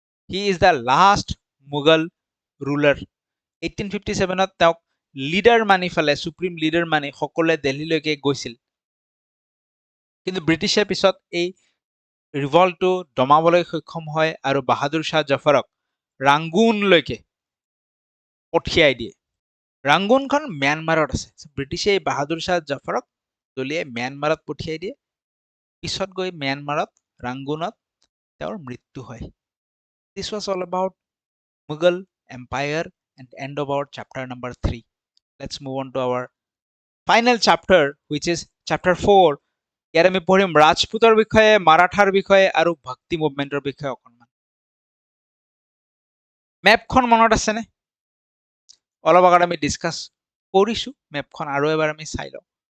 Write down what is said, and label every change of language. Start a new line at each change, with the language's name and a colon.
English: He is the last Mughal ruler.
Assamese: 1857ত তেওঁক leader মানি ফালে, supreme leader মানি সকলোৱে দিল্লীলৈকে গৈছিল, কিন্তু ব্ৰিটিছে পিছত এই ৰিভল্টটো দমাবলৈ সক্ষম হয় আৰু বাহাদুৰ শ্বাহ জাফৰক ৰাংগুনলৈকে পঠিয়াই দিয়ে। ৰাংগুনখন ম্যানমাৰত আছে। ব্ৰিটিছে বাহাদুৰ শ্বাহ জাফৰক দলিয়াই ম্যানমাৰত পঠিয়াই দিয়ে। পিছত গৈ ম্যানমাৰত ৰাংগুনত তেওঁৰ মৃত্যু হয়।
English: This was all about Mughal Empire and end of our chapter number 3. Let's move on to our final chapter, which is chapter 4.
Assamese: ইয়াত আমি পঢ়িম ৰাজপুতৰ বিষয়ে, মাৰাঠাৰ বিষয়ে আৰু ভক্তি মুভমেণ্টৰ বিষয়ে অকণমান। মেপখন মনত আছেনে? অলপ আগত আমি ডিছকাছ কৰিছো মেপখন, আৰু এবাৰ আমি চাই লওঁ।